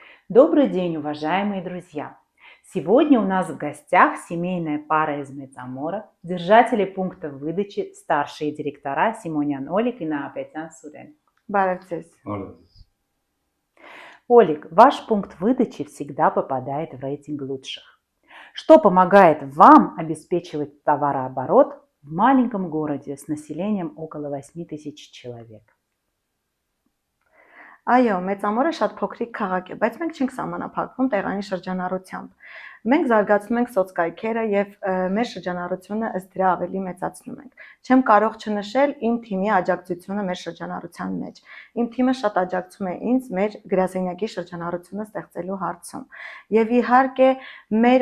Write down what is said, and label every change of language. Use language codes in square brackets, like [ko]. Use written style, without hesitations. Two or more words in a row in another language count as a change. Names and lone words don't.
[ru] Добрый день, уважаемые друзья! Сегодня у нас в гостях семейная пара из Metsamora, держатели пункта выдачи, старшие директора Симонян Олег и Наапетян Сурен. [hy] Բարև [ru] Олег, ваш пункт выдачи всегда попадает в рейтинг лучших. Что помогает вам обеспечивать товарооборот в маленьком городе с населением около 8 тысяч человек? [hy] Այո, Մեծամորը շատ փոքրիկ քաղաք է, բայց մենք չենք սահմանափակվում տեղանի շրջանառությամբ։ Մենք զարգացնում ենք սոցկայքերը եւ մեր շրջանառությունը ըստ դրա ավելի մեծացնում ենք։ Չեմ կարող չնշել իմ թիմի աջակցությունը մեր շրջանառության մեջ։ Իմ թիմը շատ աջակցում է ինձ մեր գրասենյակի շրջանառությունը ստեղծելու հարցում։ Եվ իհարկե մեր